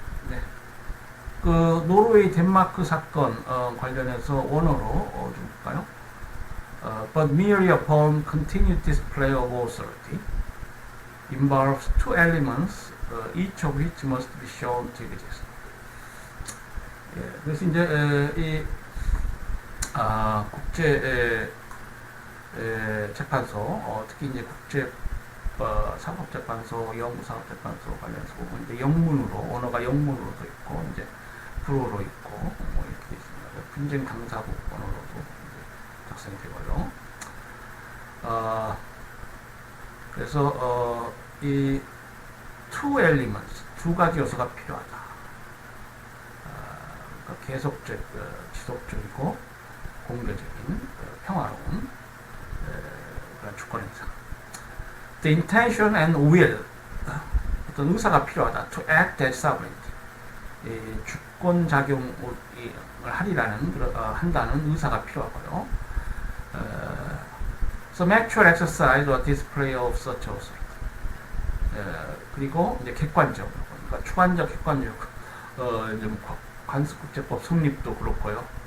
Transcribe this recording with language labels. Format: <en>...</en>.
<ko>네. 그 노르웨이 덴마크 사건 관련해서 원어로 좀 볼까요?</ko> <en>but merely upon continued display of authority involves two elements, each of which must be shown to exist.</en> <ko>예, 그래서 이제 이 국제 재판소, 특히 이제 국제 사법재판소, 영구사법재판소 관련해서 보면 이제 영문으로, 언어가 영문으로도 있고, 이제 불어로 있고, 뭐 이렇게 되어 있습니다. 분쟁 당사국 언어로도 작성이 되고요. 그래서 이 two elements, 두 가지 요소가 필요하다. 그러니까 계속적, 지속적이고 공개적인 평화로운 그런 주권 행사.</ko> <en>The intention and will,</en> <ko>어떤 의사가 필요하다.</ko> <en>To act as sovereignty,</en> <ko>주권 작용을 하리라는 한다는 의사가 필요하고요.</ko> <en>Some actual exercise or display of such authority.</en> <ko>그리고 이제 객관적, 그러니까 주관적, 객관적, 이제 관습국제법 성립도 그렇고요.</ko>